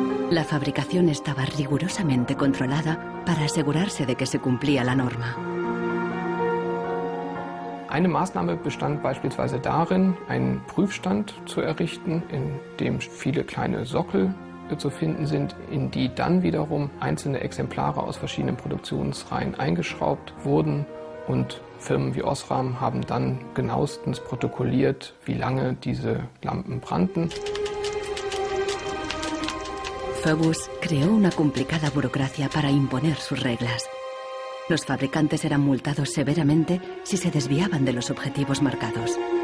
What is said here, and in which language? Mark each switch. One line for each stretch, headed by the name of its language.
Spanish: La fabricación estaba rigurosamente controlada para asegurarse de que se cumplía la norma.
German: Eine Maßnahme bestand beispielsweise darin, einen Prüfstand zu errichten, in dem viele kleine Sockel zu finden sind, in die dann wiederum einzelne Exemplare aus verschiedenen Produktionsreihen eingeschraubt wurden, und Firmen wie Osram haben dann genauestens protokolliert, wie lange diese Lampen brannten.
Spanish: Phoebus creó una complicada burocracia para imponer sus reglas. Los fabricantes eran multados severamente si se desviaban de los objetivos marcados.